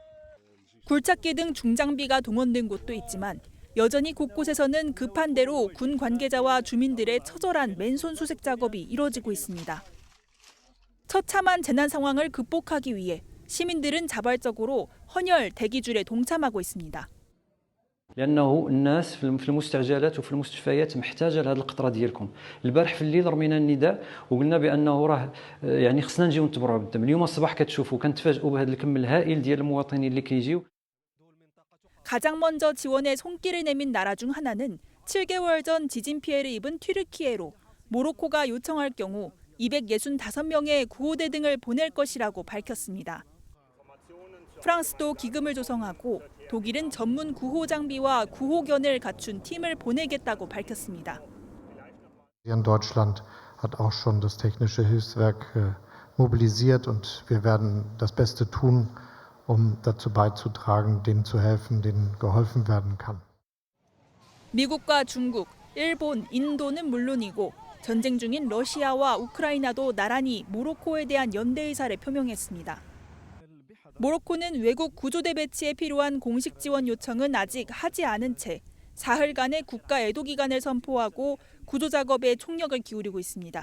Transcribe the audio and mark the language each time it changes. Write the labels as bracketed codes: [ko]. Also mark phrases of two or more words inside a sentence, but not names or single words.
[ko] 굴착기 등 중장비가 동원된 곳도 있지만 여전히 곳곳에서는 급한 대로 군 관계자와 주민들의 처절한 맨손 수색 작업이 이뤄지고 있습니다. 처참한 재난 상황을 극복하기 위해 시민들은 자발적으로 헌혈 대기줄에 동참하고 있습니다. [ar] لانه الناس في المستعجلات وفي المستشفيات محتاجه لهذه القطره ديالكم. البارح في الليل رمينا النداء وقلنا بانه راه يعني خصنا نجيو نتبرعوا بالدم. اليوم الصباح كتشوفوا كنتفاجئوا بهذا الكم الهائل ديال المواطنين اللي كيجيو. [ko] 가장 먼저 지원에 손길을 내민 나라 중 하나는 7개월 전 지진 피해를 입은 튀르키예로 모로코가 요청할 경우 265명의 구호대 등을 보낼 것이라고 밝혔습니다. 프랑스도 기금을 조성하고 독일은 전문 구호 장비와 구호견을 갖춘 팀을 보내겠다고 밝혔습니다. [de] In Deutschland hat auch schon das technische Hilfswerk mobilisiert und wir werden das Beste tun, um dazu beizutragen, denen zu helfen, denen geholfen werden kann. [ko] 미국과 중국, 일본, 인도는 물론이고 전쟁 중인 러시아와 우크라이나도 나란히 모로코에 대한 연대 의사를 표명했습니다. 모로코는 외국 구조대 배치에 필요한 공식 지원 요청은 아직 하지 않은 채 사흘간의 국가 애도 기간을 선포하고 구조 작업에 총력을 기울이고 있습니다.